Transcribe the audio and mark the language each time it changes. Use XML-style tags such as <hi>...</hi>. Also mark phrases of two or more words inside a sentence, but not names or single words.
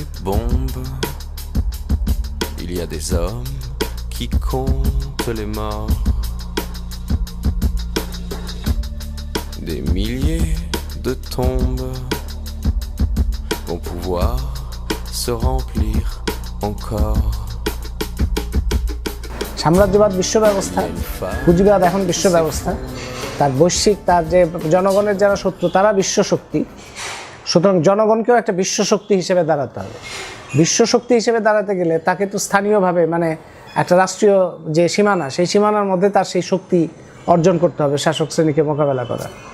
<fr>bombes, il y a des hommes qui comptent les morts. Des milliers de tombes vont pouvoir se remplir encore.</fr> <bn>সাম্রাজ্যবাদ বিশ্ব ব্যবস্থা, পুঁজিবাদ এখন বিশ্ব ব্যবস্থা, তার বৈশ্বিক, তার যে জনগণের যারা শত্রু তারা বিশ্ব শক্তি। সুতরাং জনগণকেও একটা বিশ্বশক্তি হিসেবে দাঁড়াতে হবে। বিশ্বশক্তি হিসেবে দাঁড়াতে গেলে তাকে তো স্থানীয়ভাবে, মানে একটা রাষ্ট্রীয় যে সীমানা, সেই সীমানার মধ্যে তার সেই শক্তি অর্জন করতে হবে শাসক শ্রেণীকে মোকাবেলা করা।</bn>